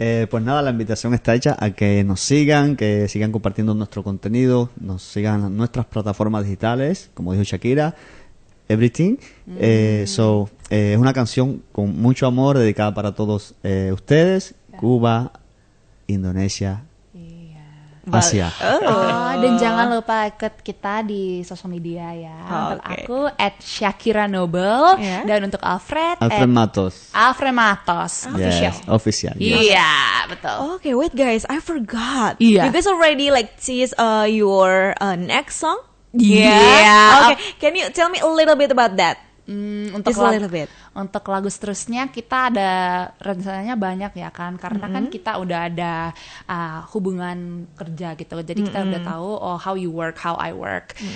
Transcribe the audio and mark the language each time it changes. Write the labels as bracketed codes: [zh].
[es] Pues nada, la invitación está hecha a que nos sigan, que sigan compartiendo nuestro contenido, nos sigan en nuestras plataformas digitales, como dijo Shakira, Everything. Es una canción con mucho amor dedicada para todos ustedes, Cuba, Indonesia, Asia. [id] Dan jangan lupa ikut kita di sosial media ya. Untuk aku @ShakiraNoble dan untuk Alfred Matos. [en] Alfred Matos official. Yes, official. Yes. [id] Iya, betul. [en] Okay, wait guys, I forgot. [id] Iya. [en] You guys already like tease your next song? Yeah. Okay, can you tell me a little bit about that? [id] Untuk [en] Just a little bit. [id] Untuk lagu seterusnya kita ada rencananya banyak ya kan, karena kan kita udah ada hubungan kerja gitu, jadi kita udah tahu [en] how you work, how I work.